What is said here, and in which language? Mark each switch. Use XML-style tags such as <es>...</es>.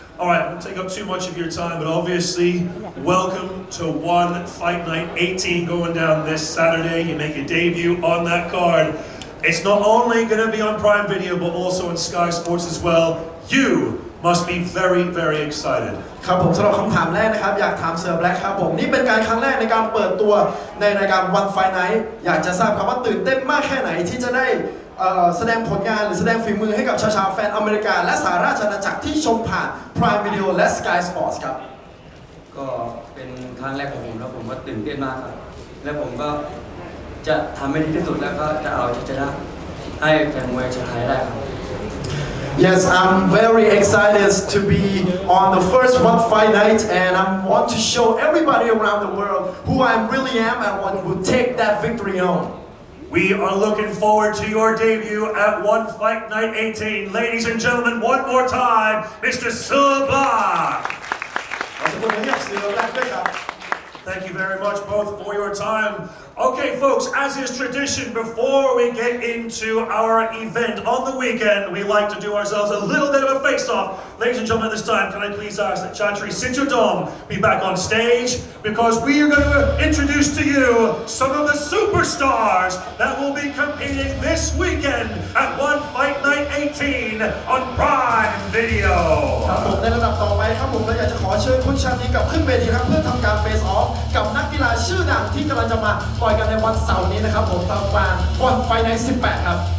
<en>All right, I won't take up too much of your time, but obviously, welcome to One Fight Night 18 going down this Saturday. You make your debut on that card. It's not only going to be on Prime Video, but also on Sky Sports as well. You must be very, very excited.</en> <th>ครับผมสำหรับคำถามแรกนะครับอยากถามเสือแบล็คครับผมนี่เป็นการครั้งแรกในการเปิดตัวในรายการ One Fight Night อยากจะทราบครับว่าตื่นเต้นมากแค่ไหนที่จะได้แสดงผลงานหรือแสดงฝีมือให้กับชาวแฟนอเมริกาและสหราชอาณาจักรที่ชมผ่าน Prime Video และ Sky Sports ครับ ก็เป็นครั้งแรกของผมแล้วผมก็ตื่นเต้นมากครับและผมก็จะทำให้ดีที่สุดแล้วก็จะเอาชัยชนะให้แฟนมวยชาวไทยได้ครับ</th> <en>Yes, I'm very excited to be on the first One Fight Night, and I want to show everybody around the world who I really am and what will take that victory home. We are looking forward to your debut at One Fight Night 18. Ladies and gentlemen, one more time, Mr. Suba. Thank you very much both for your time. Okay, folks, as is tradition, before we get into our event on the weekend, we like to do ourselves a little bit of a face-off. Ladies and gentlemen, this time, can I please ask that Chatri Sinchodom be back on stage? Because we are going to introduce to you some of the superstars that will be competing this weekend at One Fight Night 18 on Prime Video.</en> <th>ครับผมในลำดับต่อไปครับผมเราอยากจะขอเชิญคุณชาตรีกลับขึ้นเวทีครับเพื่อทำการเฟสออฟกับนักกีฬาชื่อดังที่กำลังจะมาต่อยกันในวันเสาร์นี้นะครับผมทางการวันไฟใน18ครับ</th>